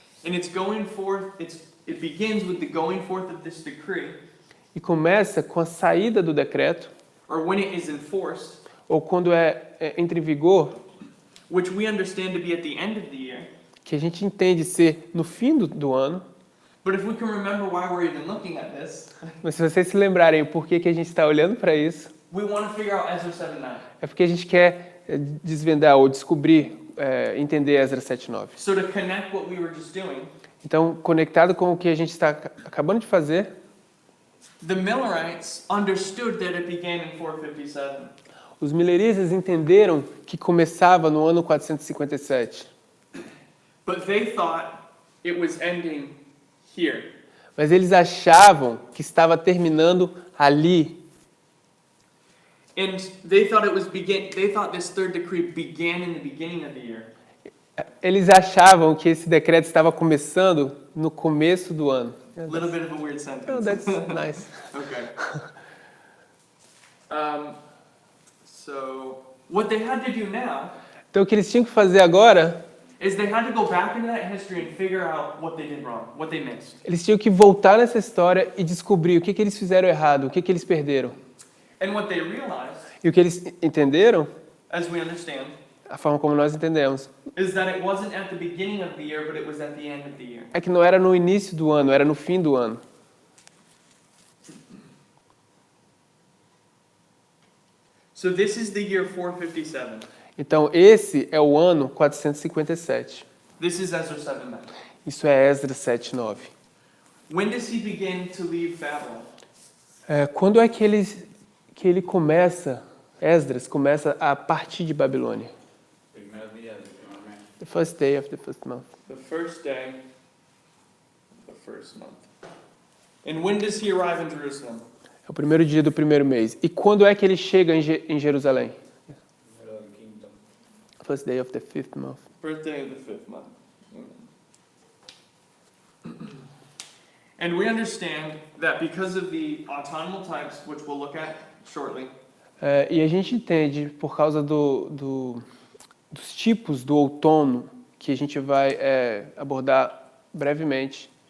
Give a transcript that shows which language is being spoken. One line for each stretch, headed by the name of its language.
English: And it's going forth, it begins with the going forth of this decree,
Portuguese: E começa com a saída do decreto,
English: or when it is enforced,
Portuguese: ou quando entra em vigor,
English: which we understand to be at the end of the year.
Portuguese: que a gente entende ser no fim do ano.
English: But if we can remember why we're even looking at this,
Portuguese: Mas se vocês se lembrarem o porquê que a gente está olhando para isso,
English: we want to figure out Ezra 7:9.
Portuguese: é porque a gente quer desvendar ou descobrir, entender Esdras 7:9.
English: So to connect what we were just doing,
Portuguese: Então, conectado com o que a gente está acabando de fazer,
English: the Millerites understood that it began in 457.
Portuguese: os mileristas entenderam que começava no ano 457.
English: But they thought it was ending here.
Portuguese: Mas eles achavam que estava terminando ali.
English: And they thought they thought this third decree began in the beginning of the year.
Portuguese: Eles achavam que esse decreto estava começando no começo do ano.
English: A little bit of a weird sentence. Oh, that's nice. Okay. So what they had to do now
Portuguese: Então, o que eles tinham que fazer agora,
English: is they had to go back into that history and figure out what they did wrong, what they missed.
Portuguese: eles tinham que voltar nessa história e descobrir o que eles fizeram errado, o que eles perderam.
English: And what they realized,
Portuguese: E o que eles entenderam,
English: as we understand,
Portuguese: a forma como nós entendemos,
English: is that it wasn't at the beginning of the year, but it was at the end of the year.
Portuguese: é que não era no início do ano, era no fim do ano.
English: So this is the year 457.
Portuguese: Então, esse é o ano 457.
English: This is Ezra 7:9.
Portuguese: Isso é Esdras 7:9.
English: When does he begin to leave Babylon?
Portuguese: Quando é que ele começa, Esdras começa a partir de Babilônia? Primeiro dia do primeiro mês.
English: The first day of the first month. The first day of the first month. And when does he arrive in Jerusalem?
Portuguese: É o primeiro dia do primeiro mês. E quando é que ele chega em Jerusalém? Primeiro do quinto.
English: First day of the fifth month. First day of the fifth month. And we understand that because of the autonomal types, which we'll look at shortly,
Portuguese: E a gente entende, por causa dos tipos do outono, que a gente vai abordar brevemente,